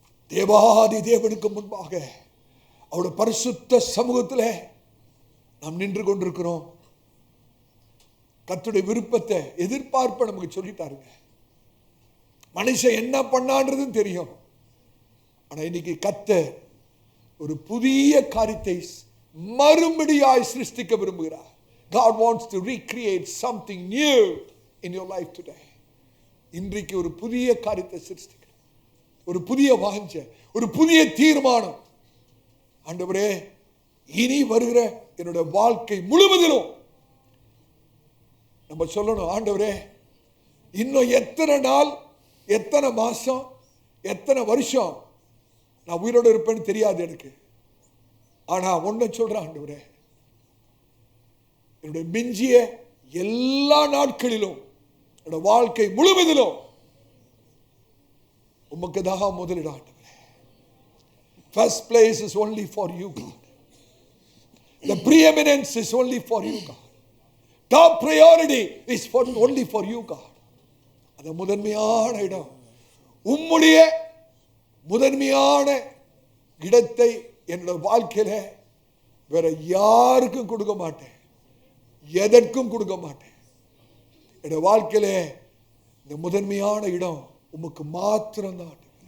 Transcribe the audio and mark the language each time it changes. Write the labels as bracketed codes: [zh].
[ta] தேவாதி தேவனுக்கு முன்பாக அவருடைய பரிசுத்த சமூகத்தில் நாம் நின்று கொண்டிருக்கிறோம். கர்த்தருடைய விருப்பத்தை, எதிர்பார்ப்பை நமக்கு சொல்லிட்டாருங்க. மனுஷன் என்ன பண்ணான்றதும் தெரியும். ஆனா இன்னைக்கு கர்த்தர் ஒரு புதிய காரியத்தை மறுபடியாய் சிருஷ்டிக்க விரும்புகிறார். [en] God wants to recreate something new in your life today. [ta] இன்றைக்கு ஒரு புதிய காரியத்தை சிருஷ்டிக்க, ஒரு புதிய வாஞ்சை, ஒரு புதிய தீர்மானம். ஆண்டவரே, இனி வருகிற என்னுடைய வாழ்க்கை முழுவதிலும் நம்ம சொல்லணும், ஆண்டவரே, இன்னும் எத்தனை நாள், எத்தனை மாசம், எத்தனை வருஷம் நான் உயிரோடு இருப்பேன்னு தெரியாது எனக்கு. ஆனா ஒன்ன சொல்றேன் ஆண்டவரே, என்னுடைய மிஞ்சிய எல்லா நாட்களிலும், என்னோட வாழ்க்கை முழுவதிலும் உமக்கு தான் முதலிடம் ஆண்டவரே. [en] First place is only for you, God. The preeminence is only for you, God. Top priority is only for you, God. [ta] அந்த முதன்மையான இடம், உம்முடைய முதன்மையான இடத்தை என்னோட வாழ்க்கையில வேற யாருக்கும் கொடுக்க மாட்டேன், எதற்கும் கொடுக்க மாட்டேன். என்னோட வாழ்க்கையில இந்த முதன்மையான இடம் உமக்கு மாத்திரம்தான்.